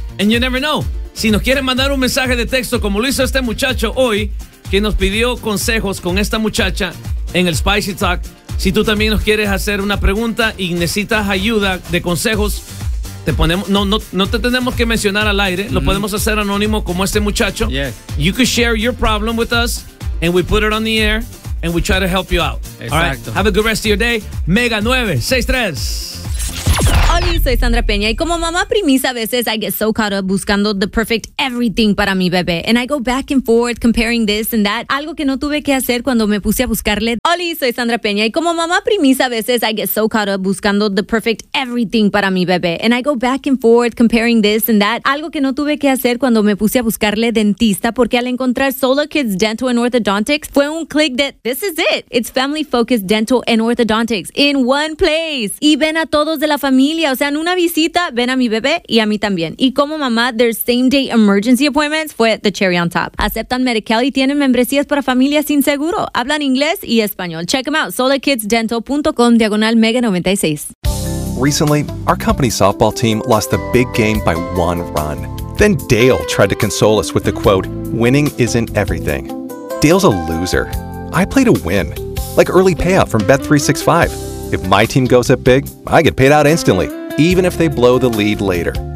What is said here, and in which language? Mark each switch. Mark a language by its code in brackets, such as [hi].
[en] And you never know, [es] si nos quieren mandar un mensaje de texto como lo hizo este muchacho hoy, quien nos pidió consejos con esta muchacha en el Spicy Talk. Si tú también nos quieres hacer una pregunta y necesitas ayuda de consejos, no te tenemos que mencionar al aire, lo podemos hacer anónimo como este muchacho. [en] Yes. You could share your problem with us and we put it on the air and we try to help you out. [es] Exacto. [en] All right. Have a good rest of your day. Mega 963. [es] Hola, soy Sandra Peña y como mamá primiza a veces [en] I get so caught up [es] buscando [en] the perfect everything [es] para mi bebé [en] and I go back and forth comparing this and that, [es] algo que no tuve que hacer cuando me puse a buscarle. Hola, soy Sandra Peña y como mamá primiza a veces [en] I get so caught up [es] buscando [en] the perfect everything [es] para mi bebé [en] and I go back and forth comparing this and that, [es] algo que no tuve que hacer cuando me puse a buscarle dentista porque al encontrar Solo Kids Dental and Orthodontics fue un click de [en] this is it. It's family focused dental and orthodontics in one place. [es] Y ven a todos de la familia. O sea, en una visita, ven a mi bebé y a mí también. Y como mamá, [en] their same day emergency appointments [es] fue [en] the cherry on top. [es] Aceptan Medi-Cal y tienen membresías para familias sin seguro. Hablan inglés y español. [en] Check them out. [es] solakidsdental.com/mega96. [en] Recently, our company softball team lost the big game by one run. Then Dale tried to console us with the quote, winning isn't everything. Dale's a loser. I play to win. Like early payout from Bet365. If my team goes up big, I get paid out instantly, even if they blow the lead later.